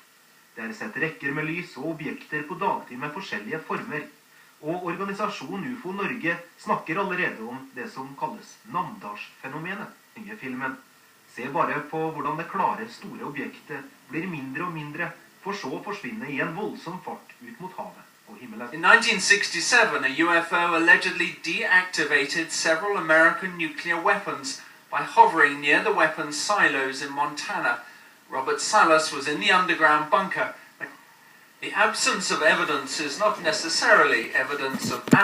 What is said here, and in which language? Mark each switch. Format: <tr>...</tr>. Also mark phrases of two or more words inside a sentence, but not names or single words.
<no>Det er sett rekker med lys og objekter på dagtid med forskjellige former. Og organisasjonen UFO Norge snakker allerede om det som kalles Namdalsfenomenet, nye filmen. Se bare på hvordan det klare, store objektet blir mindre og mindre, for så å forsvinne i en voldsom fart ut mot havet.</no> <en>In 1967, a UFO allegedly deactivated several American nuclear weapons by hovering near the weapons silos in Montana. Robert Salas was in the underground bunker. The absence of evidence is not necessarily evidence of</en>